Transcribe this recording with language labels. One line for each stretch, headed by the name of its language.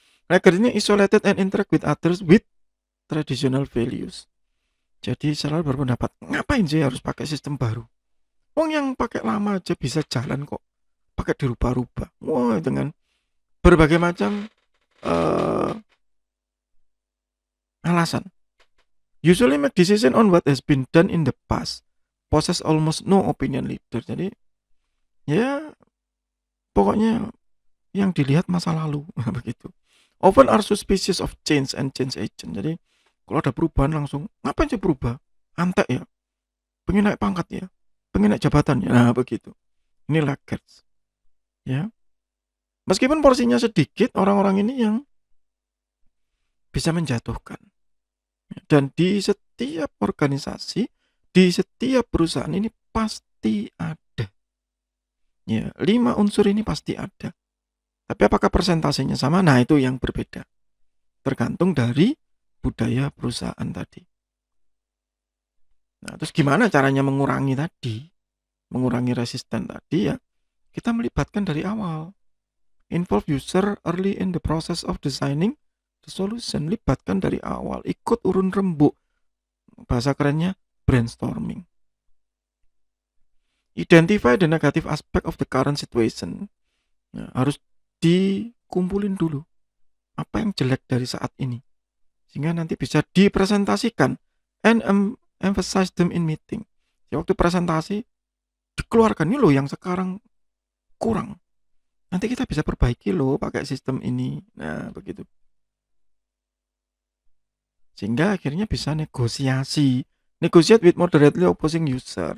English: Laggard ini isolated and interact with others with traditional values.
Indonesian: Jadi selalu berpendapat, ngapain sih harus pakai sistem baru? Wong yang pakai lama aja bisa jalan kok. Pakai dirubah-rubah. Wah, dengan berbagai macam alasan.
English: Usually make decision on what has been done in the past. Possess almost no opinion leader.
Indonesian: Jadi ya pokoknya yang dilihat masa lalu begitu.
English: Often are suspicious of change and change agent.
Indonesian: Jadi kalau ada perubahan langsung, ngapain sih berubah? Antek ya, pengen naik pangkat ya, pengen naik jabatan ya, nah begitu. Ini laggards ya. Meskipun porsinya sedikit, orang-orang ini yang bisa menjatuhkan. Dan di setiap organisasi, di setiap perusahaan ini pasti ada. Ya, 5 unsur ini pasti ada. Tapi apakah persentasenya sama? Nah, itu yang berbeda. tergantung dari budaya perusahaan tadi. Nah, terus gimana caranya mengurangi tadi? Mengurangi resisten tadi ya, kita melibatkan dari awal.
English: Involve user early in the process of designing the solution.
Indonesian: Libatkan dari awal, ikut urun rembuk. Bahasa kerennya brainstorming.
English: Identify the negative aspect of the current situation.
Indonesian: Nah, harus dikumpulin dulu apa yang jelek dari saat ini, sehingga nanti bisa dipresentasikan
English: and emphasize them in meeting.
Indonesian: Ya, waktu presentasi dikeluarkan, ini loh yang sekarang kurang, nanti kita bisa perbaiki loh pakai sistem ini. Nah, begitu. Sehingga akhirnya bisa negosiasi.
English: Negotiate with moderately opposing user.